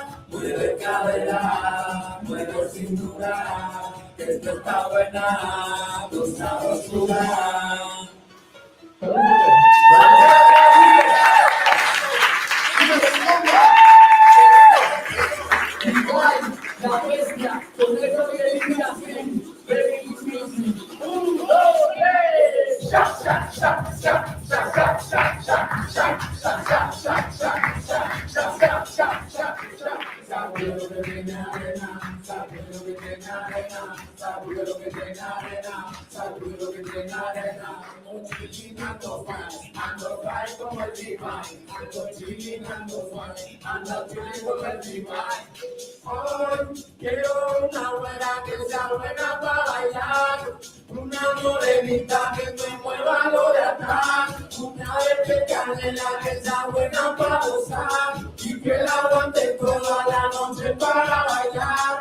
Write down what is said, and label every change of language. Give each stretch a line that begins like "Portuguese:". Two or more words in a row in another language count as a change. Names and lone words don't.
Spanish: Mueve cadera, mueve cintura, que esto está buena, con sabrosura. Igual, la bestia, con eso que dice así,
English: baby music.
Spanish: 1, 2, 3. Shak, shak, shak, shak, shak, shak, shak, shak, shak, shak, shak, shak, shak, shak, shak, shak, shak, shak. Sacudo que tiene arena, sacudo que tiene arena, sacudo que tiene arena, sacudo que tiene arena. Ando chilling, ando fine como el divine, ando chilling, ando fine, ando chilling como el divine. Hoy quiero una buena que sea buena para bailar, una morenita que me mueva lo de atrás, una de canela que sea buena para gozar y que la aguante toda la noche para bailar.